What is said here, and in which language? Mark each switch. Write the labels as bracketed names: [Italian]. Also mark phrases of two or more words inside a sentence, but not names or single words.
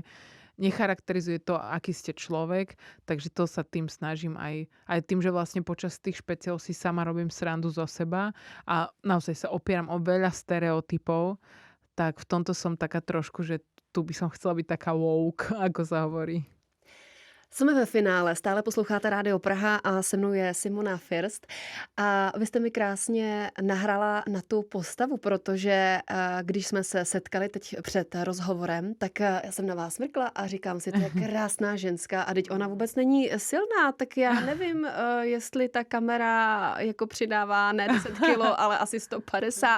[Slovak] Necharakterizuje to, aký ste človek, takže to sa tým snažím aj tým, že vlastne počas tých špeciálov si sama robím srandu zo seba a naozaj sa opieram o veľa stereotypov, tak v tomto som taká trošku, že tu by som chcela byť taká woke, ako sa hovorí. [Czech] Jsme ve finále, stále posloucháte Rádio Praha a se mnou je Simona First a vy jste mi krásně nahrala na tu postavu, protože když jsme se setkali teď před rozhovorem, tak já jsem na vás mrkla a říkám si, to je krásná ženská a teď ona vůbec není silná, tak já nevím, jestli ta kamera jako přidává ne 10 kilo, ale asi 150.